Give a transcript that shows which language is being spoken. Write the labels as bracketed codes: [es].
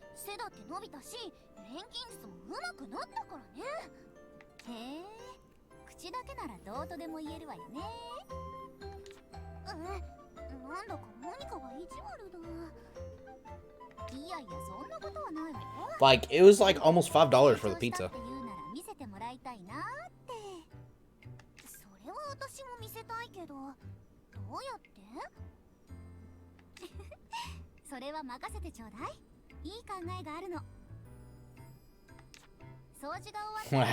[ja] 背だって伸びたし、錬金術も上手くなったからね。へえ、口だけならどうとでも言えるわよね。なんだか何かが意地悪だ。いやいや、そんなことはないわよ。 [en] Like, it was like almost $5 for the pizza. [ja] 見せてもらいたいなって。それは私も見せたいけど、どうやって？それは任せてちょうだい。いい考えがあるの。掃除が終わった。